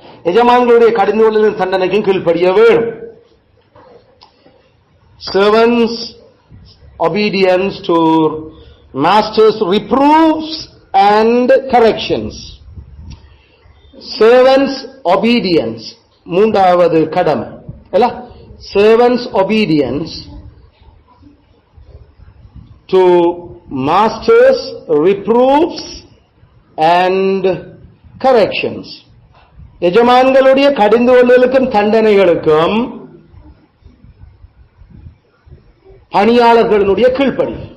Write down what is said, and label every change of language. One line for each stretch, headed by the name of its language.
Tamil: எஜமான்களுடைய கடிந்து கொள்ளுதலும் தண்டனைக்கும் கீழ்ப்படிய வேணும்.
English: Servants obedience to master's reproofs and corrections. servants obedience
Tamil: மூன்றாவது கடமை இல்ல
English: servants obedience to masters reproofs and corrections
Tamil: எஜமான்களுடைய கடிந்து கொள்ளுதலுக்கும் தண்டனைகளுக்கும் பணியாளர்களுடைய கீழ்ப்படி.